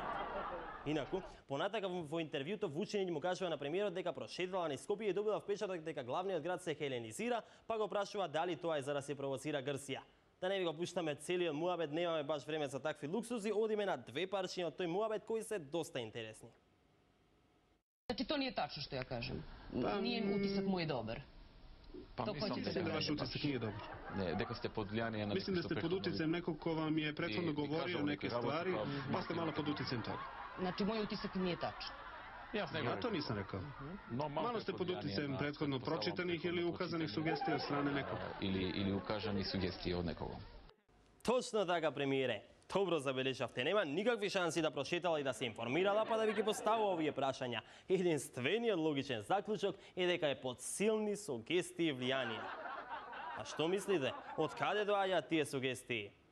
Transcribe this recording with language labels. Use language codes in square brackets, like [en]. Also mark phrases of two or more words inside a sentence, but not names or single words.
[mk] Инаку, понатака во интервјуто Вучинич му кажува на премиерот дека прошетала низ Скопје и добила впечаток дека главниот град се хеленизира, па го прашува дали тоа е за да се провоцира Грција. Да не ви го пуштаме целиот муабет, немаме баш време за такви луксузи, одиме на две парчиња од тој муабет кои се доста интересни. [sr] Znači, to nije tačno što ja kažem. Nije utisak moj dobar. Mislim da vaš utisak nije dobar. Mislim da ste pod uticajem nekog ko vam je prethodno govorio neke stvari, pa ste malo pod uticajem toga. Znači, moj utisak nije tačan. Ja to nisam rekao. Malo ste pod uticajem prethodno pročitanih ili ukazanih sugestija od strane nekoga. Ili ukazanih sugestija od nekoga. [mk] Точно така, премиере. Добро забележавте, нема никакви шанси да прошетала и да се информирала, па да ви ги поставува овие прашања. Единствениот логичен заклучок е дека е под силни сугестии и влијанија. А што мислите? Од каде доаѓаат тие сугестии?